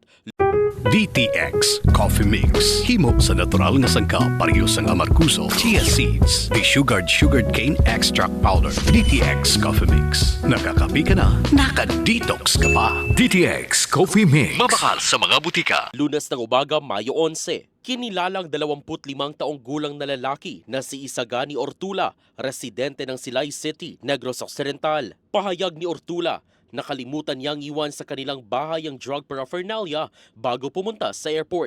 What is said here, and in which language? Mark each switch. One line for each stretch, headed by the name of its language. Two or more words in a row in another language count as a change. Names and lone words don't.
Hiligaynon: DTX Coffee Mix. Himo sa natural nga sangka pareho sang amarkuso,
English: chia seeds, sugared cane extract powder.
Hiligaynon: DTX Coffee Mix.
Filipino: Nakakapi ka na, naka-detox ka pa.
Hiligaynon: DTX Coffee Mix. Mabakal sa mga butika.
Filipino: Lunes ng umaga, Mayo 11. Kinilalang 25 taong gulang na lalaki na si Isagani Ortula, residente ng Silay City, Negros Occidental. Pahayag ni Ortula, nakalimutan niyang iwan sa kanilang bahay ang drug paraphernalia bago pumunta sa airport.